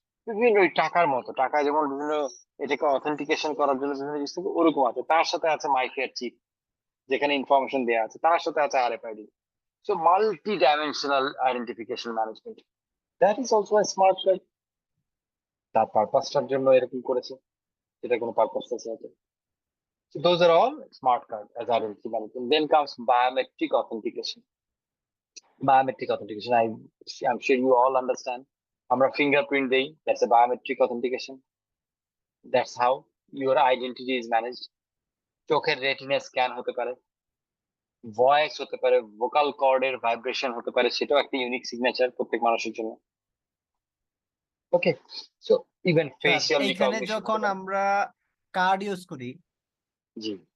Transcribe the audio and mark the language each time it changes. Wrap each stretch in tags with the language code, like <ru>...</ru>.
<bn>বিভিন্ন ওই টাকার মতো, টাকা যেমন বিভিন্ন এটাকে অথেন্টিকেশন করার জন্য বিভিন্ন জিনিস থাকে, ওরকম আছে। তার সাথে আছে মাইক্রো চিপ, যেখানে ইনফরমেশন দেওয়া আছে, তার সাথে আছে RFID.</bn> <en>So multi dimensional identification management, that is also a smart card.</en> <bn>তার পারপাসটার জন্য এরকম করেছে, সেটা কোনো পারপাস আছে হয়তো।</bn> <en>So those are all smart card as identity management. Then comes biometric authentication. Biometric authentication, I'm sure you all understand.</en> <bn>আমরা fingerprint দেই,</bn> <en>that's a biometric authentication. That's how your identity is managed.</en> <bn>চোখের retina scan হতে পারে, voice হতে পারে, vocal কর্ডের vibration হতে পারে, সেটাও একটা ইউনিক সিগনেচার প্রত্যেক মানুষের জন্য।</bn> <en>okay, so even</en> <bn>স্যার</bn> <en>facial</en> <bn>এইখানে</bn> <en>recognition</en> <bn>যখন আমরা কার্ড ইউজ করি জি।</bn>